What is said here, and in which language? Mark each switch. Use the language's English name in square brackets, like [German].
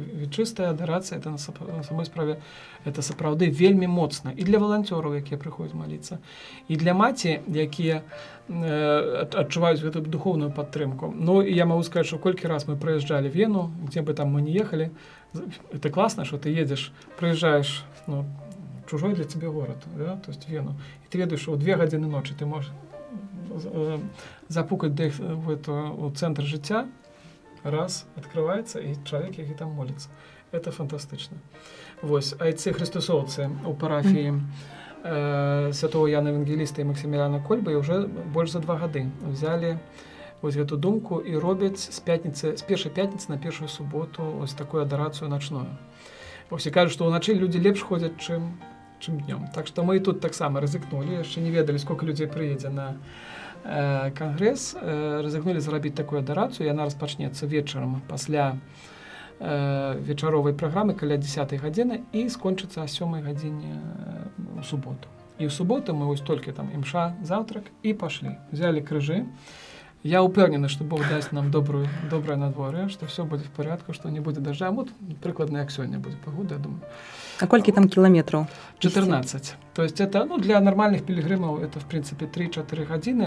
[Belarusian] Чистая адарацыя, это на самой справе, это сапраўды вельмі моцна. І для валанцёраў, якія прыходзяць маліцца, і для маці, якія адчуваюць гэту духовную падтрымку. [Russian] Ну, і я могу сказать, что колькі раз мы проезжали в Вену, где бы там мы не ехали, это классно, что ты едешь, проезжаешь, ну, чужой для тебя город, да, то есть Вену, и ты ведаешь, что в 2 гадзіны ночи ты можешь запукать в эту центр жыцця, раз, открывается, и человек, який там молится. [Belarusian] Это фантастично. Вось, а ці христосовцы у парафії святого Яна Евангеліста і Максиміляна Кольби уже больше за 2 гады взяли ось гэту думку і робяць з першай пятніцы на першую суботу ось такую адарацыю начную. Ось і кажуць, што ўначы людзі лепш ходзяць, чым днём. Так што мы і тут таксама рызыкнулі, яшчэ не ведалі, сколько людзей прыедзе на кангрэс, рызыкнулі зрабіць такую адарацыю, яна распачнецца вечарам пасля вечаровай праграмы каля 10 гадзіны і скончыцца о 7 гадзіне у суботу. І ў суботу мы ось толькі там імша, завтрак і пашлі. Взяли крыжы. [Russian] Я упевнены, что Бог даст нам доброе надворье, что все будет в порядке, что не будет дождя. Вот прикладно, как сегодня будет погода, я думаю. А сколько там километров? 14. То есть это, ну, для нормальных пилигримов это, в принципе, 3-4 годины.